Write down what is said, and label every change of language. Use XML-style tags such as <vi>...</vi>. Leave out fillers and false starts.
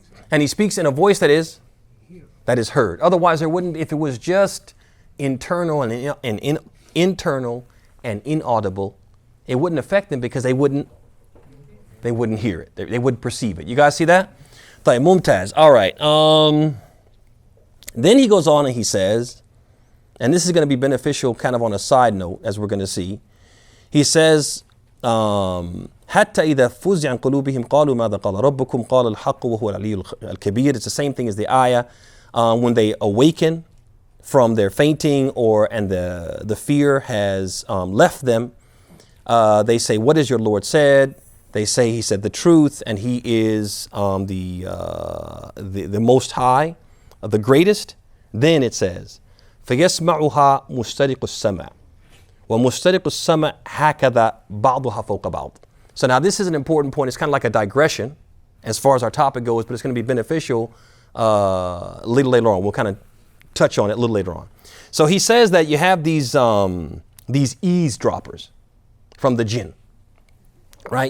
<en>And He speaks in a voice that is heard. Otherwise, there wouldn't, if it was just internal and internal and inaudible, it wouldn't affect them because they wouldn't hear it. They wouldn't perceive it. You guys see that? Mumtaz. All right. Then he goes on and he says, and this is going to be beneficial kind of on a side note, as we're going to see. He says,</en> <ar>حتى إذا فزع عن قلوبهم قالوا ماذا قال ربكم قال الحق وهو العلي الكبير.</ar> <en>It's the same thing as the ayah. When they awaken from their fainting and the fear has left them, they say, what has your Lord said? They say, He said the truth, and He is the Most High, the greatest. Then it says,</en> <ar>فَيَسْمَعُهَا مُشْتَرِقُ السَّمَعِ وَمُشْتَرِقُ السَّمَعِ هَكَذَا بَعْضُهَا فَوْقَ بَعْضٍ.</ar> <en>So now this is an important point. It's kind of like a digression as far as our topic goes, but it's going to be beneficial a little later on. We'll kind of touch on it a little later on. So he says that you have these eavesdroppers from the jinn, right?</en>